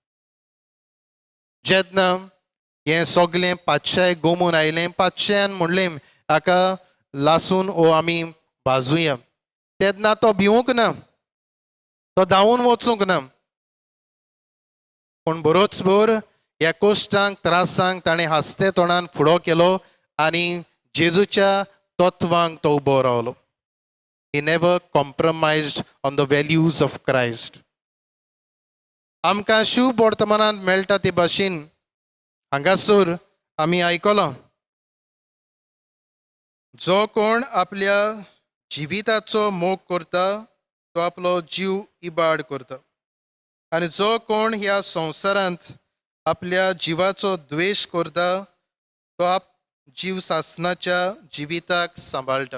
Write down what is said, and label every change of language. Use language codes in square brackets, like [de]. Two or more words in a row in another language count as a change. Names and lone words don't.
[kok] जेन्ना हें सगळें पातशाय गमून आयलें, पातशायान म्हणलें हाका लासून हो आमी भाजुया, तेन्ना तो भिवूंक ना, तो धांवून वचूंक ना, पूण बरोच भर ह्या कोश्टांक त्रासांक ताणें हांसते तोंडान फुडो केलो आनी जेजूच्या तत्वांक तो उबो रावलो. [en] He never compromised on the values of Christ. [kok] आमकां शुभ वर्तमानांत मेळटा ते भाशेन हांगासर आमी आयकलां, जो कोण आपल्या जिविताचो मोग करता तो आपलो जीव इबाड करता, आनी जो कोण ह्या संवसारांत आपल्या जिवाचो द्वेश करता तो जीव सासणाच्या जिविताक सांबाळटा.